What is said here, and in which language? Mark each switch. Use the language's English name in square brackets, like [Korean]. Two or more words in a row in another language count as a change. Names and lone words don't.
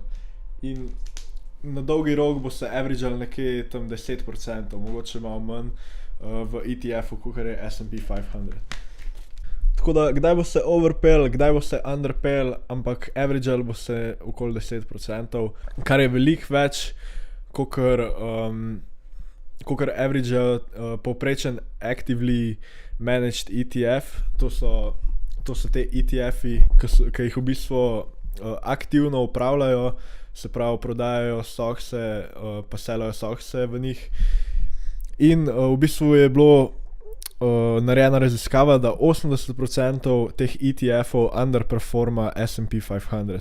[Slovenian] In na dolgi rok boste averageali nekje tam 10%, mogoče malo manj v ETF-u, kot je S&P 500. Tako da, kdaj boste overpayali, kdaj boste underpayali, ampak averageali boste okoli 10%, kar je veliko več, kot average povprečen [English] actively managed [Slovenian] ETF. To so te ETF-i, ki jih v bistvu aktivno upravljajo, se pravi prodajajo stokse, pa selajo stokse v njih. In v bistvu je bilo narejena raziskava, da 80% teh ETF-ov underperforma S&P 500.